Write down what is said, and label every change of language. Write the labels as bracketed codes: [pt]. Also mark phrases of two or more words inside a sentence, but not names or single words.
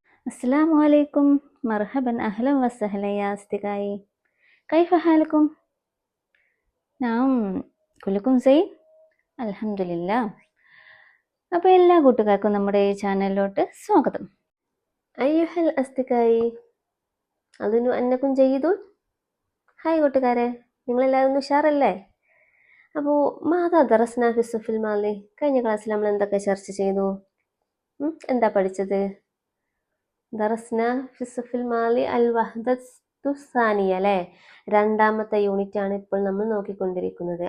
[ar] السلام عليكم. مرحبا أهلا وسهلا يا أصدقائي. كيف حالكم؟ نعم كلكم زين الحمد لله. [ml] അപ്പോൾ എല്ലാ കൂട്ടുകാർക്കും നമ്മുടെ ഈ ചാനലിലോട്ട് സ്വാഗതം. [ar] أيها الأصدقائي أظن أنكم جيدون. [ml] ഹായ് കൂട്ടുകാരെ, നിങ്ങളെല്ലാവരും ഉഷാറല്ലേ? അപ്പോൾ [ar] ماذا درسنا في الصف الماضي, [ml] കഴിഞ്ഞ ക്ലാസ്സിൽ നമ്മൾ എന്തൊക്കെ ചർച്ച ചെയ്തു? എന്താ പഠിച്ചത്? [ar] درسنا في الصف الماضي الوحدة الثانية [ml] അല്ലേ, രണ്ടാമത്തെ യൂണിറ്റ് ആണ് ഇപ്പോൾ നമ്മൾ നോക്കിക്കൊണ്ടിരിക്കുന്നത്.